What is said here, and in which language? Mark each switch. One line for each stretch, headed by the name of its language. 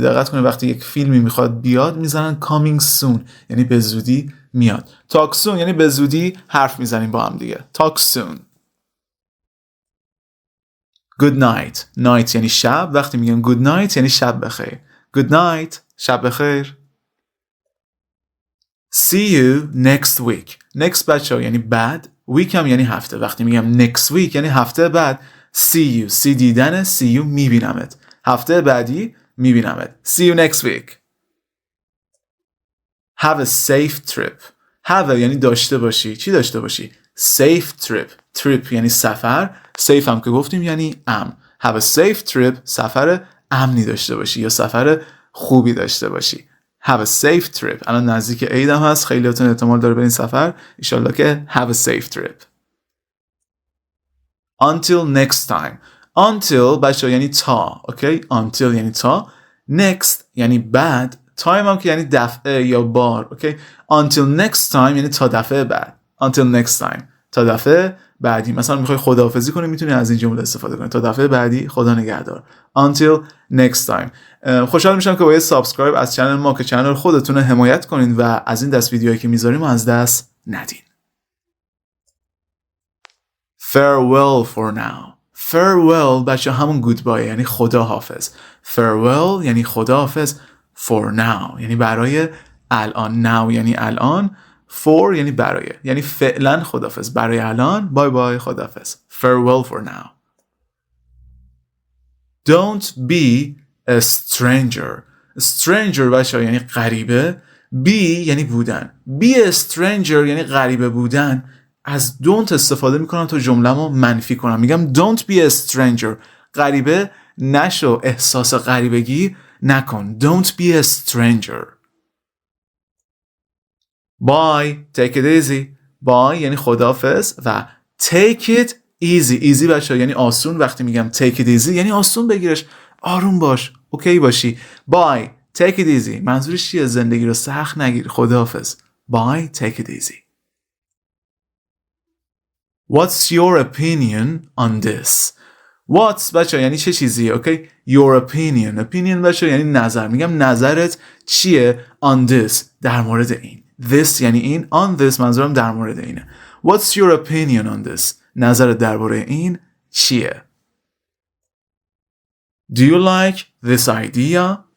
Persian: دقت کنید وقتی یک فیلمی میخواد بیاد میزنن
English: coming soon
Persian: یعنی به زودی میاد.
English: talk soon
Persian: یعنی به زودی حرف میزنیم با هم دیگه. talk soon.
English: good night
Persian: یعنی شب. وقتی میگم good night یعنی شب بخیر.
English: good night
Persian: شب بخیر.
English: see you next next
Persian: بچه یعنی بعد. week هم یعنی هفته. وقتی میگم
English: next week
Persian: یعنی هفته بعد.
English: see you دیدن. see you میبینمت.
Persian: هفته بعدی میبینمت.
English: see you next week. have a safe trip.
Persian: have یعنی داشته باشی. چی داشته باشی؟
English: safe trip
Persian: یعنی سفر. safe هم که گفتیم یعنی امن.
English: have a safe trip
Persian: سفر امنی داشته باشی یا سفر خوبی داشته باشی.
English: have a safe trip.
Persian: الان نزدیک عید هم هست. خیلیاتون احتمال داره برین سفر. انشالله که
English: have a safe trip. until next time.
Persian: until بچه یعنی تا. اوکی؟ until یعنی تا. next یعنی بعد. time هم که یعنی دفعه یا بار. اوکی؟
English: until next time
Persian: یعنی تا دفعه بعد. until next time تا دفعه بعدی. مثلا میخوای خداحافظی کنی میتونی از این جمله استفاده کنی. تا دفعه بعدی خدا نگهدار.
English: until next time.
Persian: خوشحال میشم که با یه سابسکرایب از چنل ما که چنل خودتون رو حمایت کنین و از این دست ویدیوهایی که میذاریم از دست ندین.
English: farewell for now.
Persian: farewell بچه همون goodbye یعنی خداحافظ. farewell یعنی خداحافظ.
English: for now
Persian: یعنی برای الان. now یعنی الان. for یعنی برای یعنی فعلا خداحافظ. برای الان بای بای خداحافظ.
English: farewell for now. don't be a stranger
Persian: بچه یعنی غریبه. be یعنی بودن.
English: be a stranger
Persian: یعنی غریبه بودن. از don't استفاده میکنم تا جمله‌مو منفی کنم.
English: میگم don't be a stranger
Persian: غریبه نشو. احساس غریبگی نکن.
English: don't be a stranger. bye take it easy.
Persian: bye یعنی خداحافظ و
English: take it easy
Persian: بچه یعنی آسون. وقتی میگم
English: take it easy
Persian: یعنی آسون بگیرش. آروم باش. اوکی باشی.
English: bye take it easy
Persian: منظورش چیه؟ زندگی رو سخت نگیر. خداحافظ. bye take it easy.
English: What's your opinion on this?
Persian: What's بچه یعنی چه چیزیه؟ اوکی
English: your opinion
Persian: بچه یعنی نظر. میگم نظرت چیه
English: on this
Persian: در مورد این. This یعنی این.
English: On this
Persian: منظورم در مورد اینه.
English: What's your opinion on this?
Persian: نظرت درباره این چیه؟
English: Do you like this idea?